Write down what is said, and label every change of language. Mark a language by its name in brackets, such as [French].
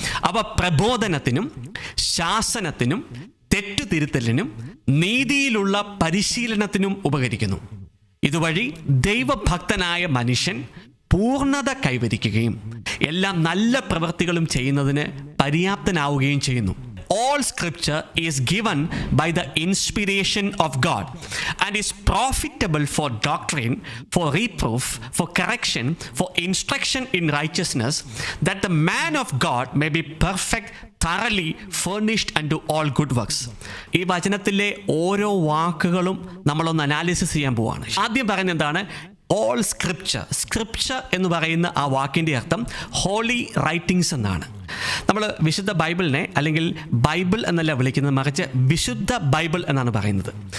[Malayalam] അവ പ്രബോധനത്തിനും ശാസനത്തിനും തെറ്റുതിരുത്തലിനും നീതിയിലുള്ള പരിശീലനത്തിനും ഉപകരിക്കുന്നു. ഇതുവഴി ദൈവഭക്തനായ മനുഷ്യൻ പൂർണ്ണത കൈവരിക്കുകയും എല്ലാ നല്ല പ്രവൃത്തികളും ചെയ്യുന്നതിന് പര്യാപ്തനാവുകയും ചെയ്യുന്നു. [English] All scripture is given by the inspiration of God and is profitable for doctrine, for reproof, for correction, for instruction in righteousness, that the man of God may be perfect, thoroughly furnished unto all good works. [Malayalam] ഈ വചനത്തിലെ ഓരോ വാക്കുകളും നമ്മളൊന്ന് analysis ചെയ്യാൻ പോവാണ്. ആദ്യം പറയുന്നത് എന്താണ്? [English] All scripture. [Malayalam] Scripture എന്ന് പറയുന്ന ആ വാക്കിൻ്റെ അർത്ഥം ഹോളി റൈറ്റിങ്സ് എന്നാണ്. നമ്മൾ വിശുദ്ധ ബൈബിളിനെ അല്ലെങ്കിൽ ബൈബിൾ എന്നല്ല വിളിക്കുന്നത്, മറിച്ച് വിശുദ്ധ ബൈബിൾ എന്നാണ് പറയുന്നത്.